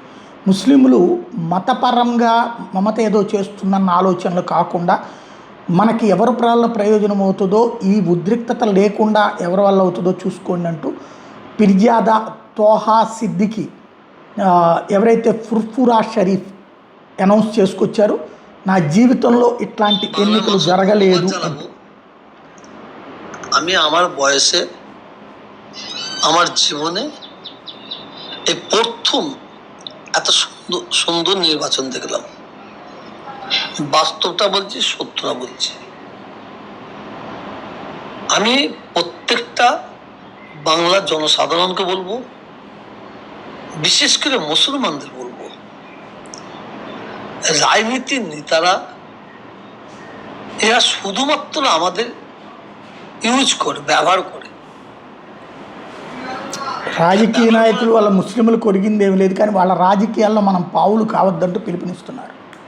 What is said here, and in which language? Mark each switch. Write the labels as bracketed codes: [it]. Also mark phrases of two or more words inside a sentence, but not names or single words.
[te] ముస్లింలు మతపరంగా మమత ఏదో చేస్తుందన్న ఆలోచనలు కాకుండా మనకి ఎవరి వల్ల ప్రయోజనం అవుతుందో, ఈ ఉద్రిక్తత లేకుండా ఎవరి వల్ల అవుతుందో చూసుకోండి అంటూ పిర్జాదా తోహా సిద్దికి ఎవరైతే ఫుర్ఫురా షరీఫ్ అనౌన్స్ చేసుకొచ్చారో, నా জীবনలో ইట్లాন্টি এন্নিকలు జరగలేదు అంటూ। [bn] আমি আমার বয়সে আমার জীবনে এই প্রথম এত সুন্দর নির্বাচন দেখলাম। বাস্তবটা বলছি, সত্যটা বলছি। আমি প্রত্যেকটা বাংলার জনসাধারণকে বলবো, বিশেষ করে মুসলমানদের বলবো, রাজনীতির নেতারা এরা শুধুমাত্র আমাদের ইউজ করে, ব্যবহার করে। [te] రాజకీయ నాయకులు వాళ్ళ ముస్లింలు కొరిగిందేమీ లేదు, కానీ వాళ్ళ రాజకీయాల్లో మనం పావులు కావద్దంటూ పిలుపునిస్తున్నారు.